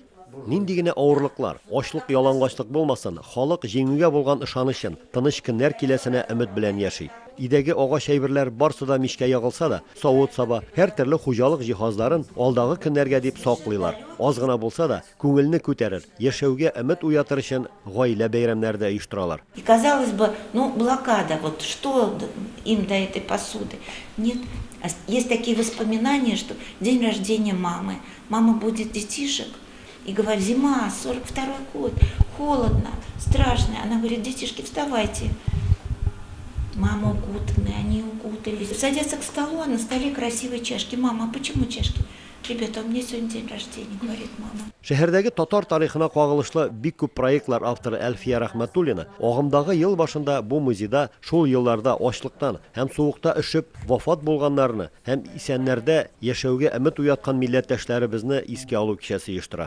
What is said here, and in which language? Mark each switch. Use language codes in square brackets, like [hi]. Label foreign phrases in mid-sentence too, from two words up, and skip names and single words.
[tt] Нинди генә авырлыклар, ачлык, ялангачлык булмасын, халык җиңүгә булган ышанычын, тыныч көннәр киләсенә өмет белән яши. Идәге агач әйберләр барсы да мичкә ягылса да, савыт-саба, һәр төрле хуҗалык җиһазларын алдагы көннәргә дип саклыйлар. Аз гына булса да, күңелне күтәрер, яшәүгә өмет уятыр өчен гаилә бәйрәмнәрдә оештыралар. [ru] И казалось бы, блокада, вот что им до этой посуды? Нет, есть такие воспоминания, что день рождения мамы, мама будет детишек. И говорит, зима, 42-й год, холодно, страшно. Она говорит, детишки, вставайте. Мама укутанная, они укутались. Садятся к столу, а на столе красивые чашки. Мама, а почему чашки? Ребята, у меня сегодня день рождения, говорит мама. [tt] Шәһәрдәге татар тарихына кагылышлы бик күп проектлар авторы Әлфия Рәхмәтуллина агымдагы ел башында бу музейда шул елларда ачлыктан һәм суыкта өшеп вафат булганнарны һәм исәннәрдә яшәүгә өмет уяткан милләттәшләребезне искә алу кичәсе оештыра.